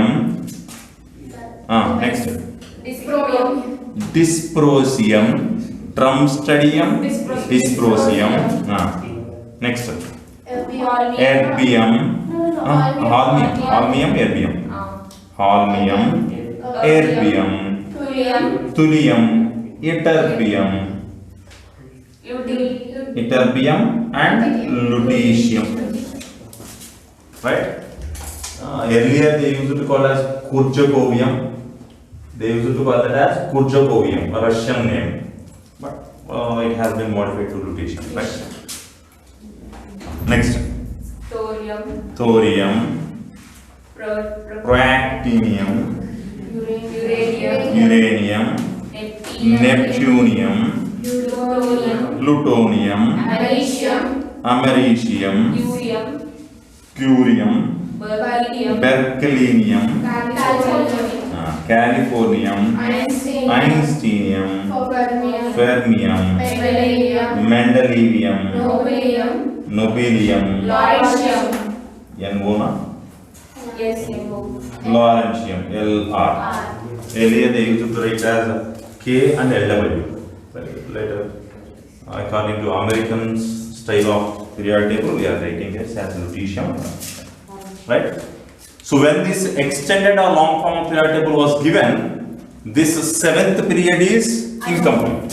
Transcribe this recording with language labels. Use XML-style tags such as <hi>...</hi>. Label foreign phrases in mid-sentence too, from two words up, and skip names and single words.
<en>Next, dysprosium, drumstadium, dysprosium. Next, erbium, holmium, erbium, holmium, erbium, thulium, ytterbium, and lutetium. Right? Earlier they used to call as kurjakovium. They used to call that as kurjakovium, a Russian name, but it has been modified to lutetium. Right? Next, thorium, proactinium, uranium, neptunium, plutonium, americium, curium, berkelium, californium, einsteinium, fermium, mendelevium, nobelium, Lawrencium, LR. Earlier they used to write as K and LW. Later, according to American style of periodic table, we are writing this as lutetium. Right? So when this extended or long form of periodic table was given, this seventh period is incomplete.</en>